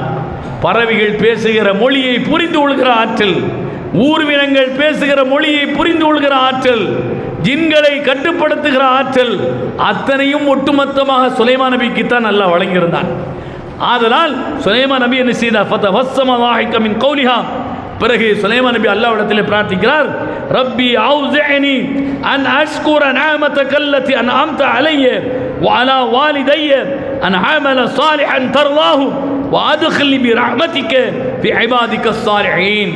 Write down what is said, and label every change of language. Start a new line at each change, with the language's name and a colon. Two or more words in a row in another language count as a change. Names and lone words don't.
Tamil: பறவைகள் பேசுகிற மொழியை புரிந்து கொள்கிற ஆற்றல், ஊர்வினங்கள் பேசுகிற மொழியை புரிந்து கொள்கிற ஆற்றல், ஜின்களை கட்டுப்படுத்துகிற ஆற்றல், அத்தனையும் ஒட்டுமொத்தமாக சுலைமான் நபிக்குத்தான் அல்லாஹ் வழங்கியிருந்தான். ஆதலால் சுலைமான் நபி என்ன செய்தார்?
Arabic: فتبسم ضاحكا من قولها.
Tamil: பிறகு சுலைமான் நபி அல்லாஹ்விடத்திலே பிரார்த்திக்கிறார்,
Arabic: رب أوزعني أن أشكر نعمتك التي أنعمت علي وعلى والدي أن أعمل صالحا ترضاه وأدخلني برحمتك في عبادك صالحين.